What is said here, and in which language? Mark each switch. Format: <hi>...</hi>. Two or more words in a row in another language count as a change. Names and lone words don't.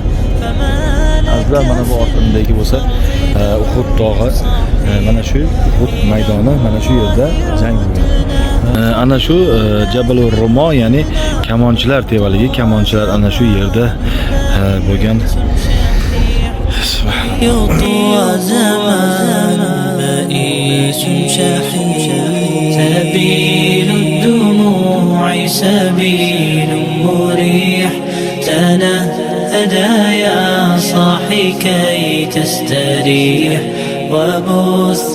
<uz>Azizlar mana bu ortimdagi bo'lsa Uhud tog'i, mana shu Uhud maydoni mana shu yerda jang bo'lgan. Ana shu Jabalur Rumo, ya'ni kamonchilar tevaligi, kamonchilar ana shu yerda bo'lgan.</uz> <ar>يطوى زمان بئيس شحيح سبيل الدموع سبيل مريح تنهدى يا صاحي كي تستريح وبث</ar>